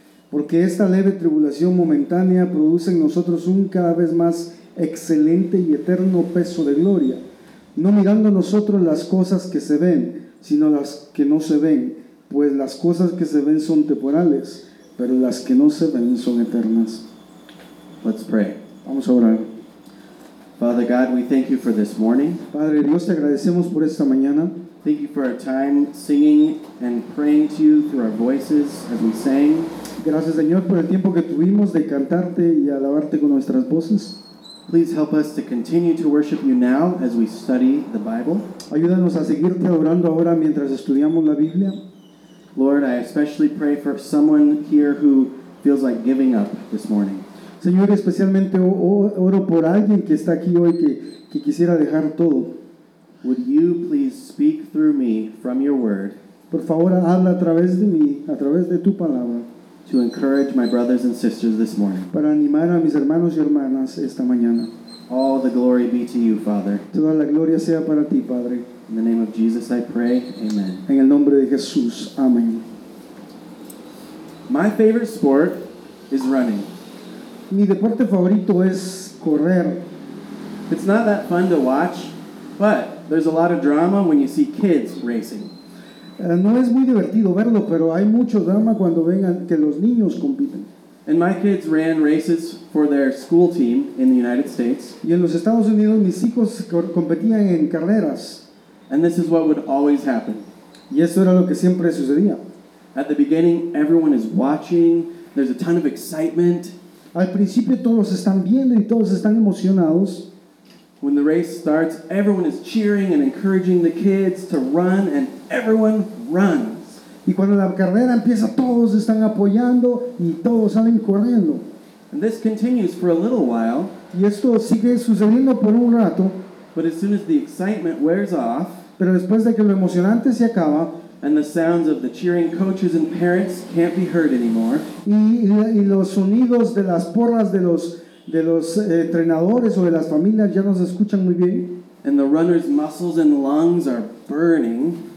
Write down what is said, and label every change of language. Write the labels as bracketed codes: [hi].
[es] Porque esta leve tribulación momentánea produce en nosotros un cada vez más excelente y eterno peso de gloria, no mirando nosotros las cosas que se ven, sino las que no se ven, pues las cosas que se ven son temporales, pero las que no se ven son eternas." [en] Let's pray. [es] Vamos a orar. [en] Father God, we thank you for this morning. [es] Padre Dios, te agradecemos por esta mañana. [en] Thank you for our time singing and praying to you through our voices as we sang. [es] Gracias, Señor, por el tiempo que tuvimos de cantarte y alabarte con nuestras voces. [en] Please help us to continue to worship you now as we study the Bible. [es] Ayúdanos a seguirte orando ahora mientras estudiamos la Biblia. [en] Lord, I especially pray for someone here who feels like giving up this morning. [es] Señor, especialmente oro por alguien que está aquí hoy que quisiera dejar todo. [en] Would you please speak through me from your word? [es] Por favor, habla a través de mí, a través de tu palabra. [en] To encourage my brothers and sisters this morning. [es] Para animar a mis hermanos y hermanas esta mañana. [en] All the glory be to you, Father. [es] Toda la gloria sea para ti, Padre. [en] In the name of Jesus I pray, amen. [es] En el nombre de Jesús, amén. [en] My favorite sport is running. [es] Mi deporte favorito es correr. [en] It's not that fun to watch, but there's a lot of drama when you see kids racing. [es] No es muy divertido verlo, pero hay mucho drama cuando vengan que los niños compiten. [en] And my kids ran races for their school team in the United States. [es] Y en los Estados Unidos mis hijos competían en carreras. [en] And this is what would always happen. [es] Y eso era lo que siempre sucedía. [en] At the beginning, everyone is watching. There's a ton of excitement. [es] Al principio todos están viendo y todos están emocionados. [en] When the race starts, everyone is cheering and encouraging the kids to run, and everyone runs. [es] Y cuando la carrera empieza, todos están apoyando y todos salen corriendo. [en] And this continues for a little while. [es] Y esto sigue sucediendo por un rato. [en] But as soon as the excitement wears off, [es] pero después de que lo emocionante se acaba, [en] and the sounds of the cheering coaches and parents can't be heard anymore, [es] y los sonidos de las porras de los entrenadores o de las familias ya no se escuchan muy bien. [en] And the runners' muscles and lungs are burning.